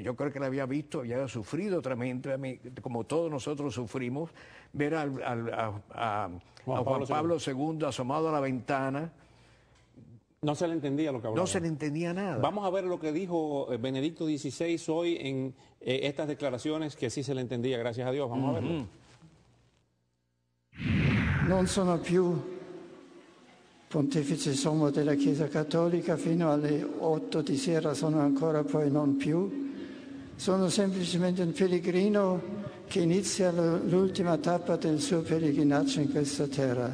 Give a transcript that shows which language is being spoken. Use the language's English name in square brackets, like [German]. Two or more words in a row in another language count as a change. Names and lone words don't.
[Spanish] Yo creo que la había sufrido tremendamente, como todos nosotros sufrimos, ver a Juan Pablo II asomado a la ventana. No se le entendía lo que hablaba. No se le entendía nada. Vamos a ver lo que dijo Benedicto XVI hoy en estas declaraciones, que sí se le entendía, gracias a Dios. Vamos a verlo. [Italian] Non sono più Pontefice Sommo della Chiesa Cattolica, fino alle 8 di sera sono ancora, poi non più. Sono semplicemente un pellegrino che inizia l'ultima tappa del suo pellegrinaggio in questa terra.